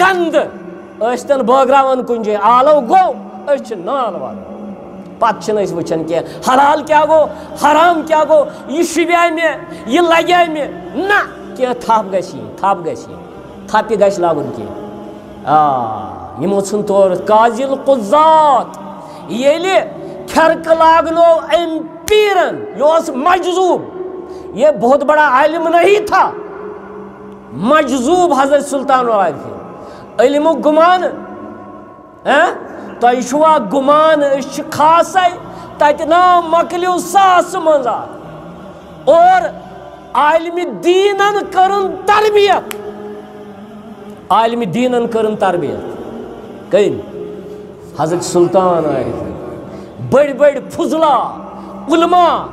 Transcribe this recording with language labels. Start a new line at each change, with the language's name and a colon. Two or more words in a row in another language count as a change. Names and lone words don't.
Kashmiri: گنٛدٕ ٲسۍ تن بٲگراوان کُنہِ جایہِ آلو گوٚو أسۍ چھِ نال والان پتہٕ چھِنہٕ أسۍ وٕچھان کینٛہہ حلال کیٛاہ گوٚو حرام کیٛاہ گوٚو یہِ شوٗبیٛاے مےٚ یہِ لگیٛاے مےٚ نہ کینٛہہ تھپھ گژھِ یِنۍ تھپہِ گژھِ لگُن کینٛہہ یِمو ژھُن تورٕ قاضی القضات ییٚلہِ پھرقہٕ لاگنو أمۍ پیٖرن یہِ اوس مجذوٗب
Urdu: یہ بہت بڑا عالم نہیں تھا
Kashmiri: مجذوٗب حضرت سلطان العارفیٖن علمُک گُمان تۄہہِ چھُوا گُمان أسۍ چھِ خاصے تَتہِ نا مۄکلیو ساسہٕ منٛز اکھ اور عالمِ دیٖنن کٔرٕن تربیت عالمِ دیٖنن کٔرٕن تربیت کٔمۍ حضرت سلطان آیہِ بٔڑۍ بٔڑۍ فضلا علما